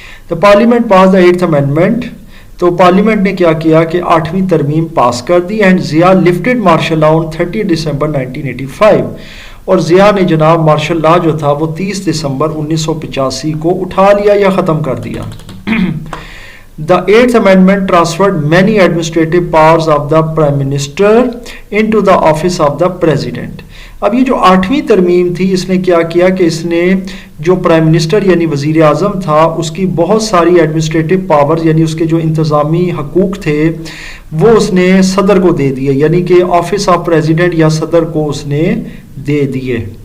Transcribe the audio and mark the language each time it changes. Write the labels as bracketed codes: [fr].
[en] the parliament pass the 8th amendment, [ur] تو parliament نے کیا کیا کہ 8ویں ترمیم پاس کر دی، [en] and Zia lifted martial law on 30 December 1985، [ur] اور ضیاء نے جناب مارشل لا جو تھا وہ 30 دسمبر 1985 کو اٹھا لیا یا ختم کر دیا۔ [en] The Eighth Amendment transferred many administrative powers of the Prime Minister into the office of the President. [ur] اب یہ جو 8ویں ترمیم تھی اس نے کیا کیا کہ اس نے جو پرائم منسٹر یعنی وزیر اعظم تھا اس کی بہت ساری ایڈمنسٹریٹو پاور یعنی اس کے جو انتظامی حقوق تھے وہ اس نے صدر کو دے دیے، یعنی کہ آفس آف پریزیڈنٹ یا صدر کو اس نے دے دیے.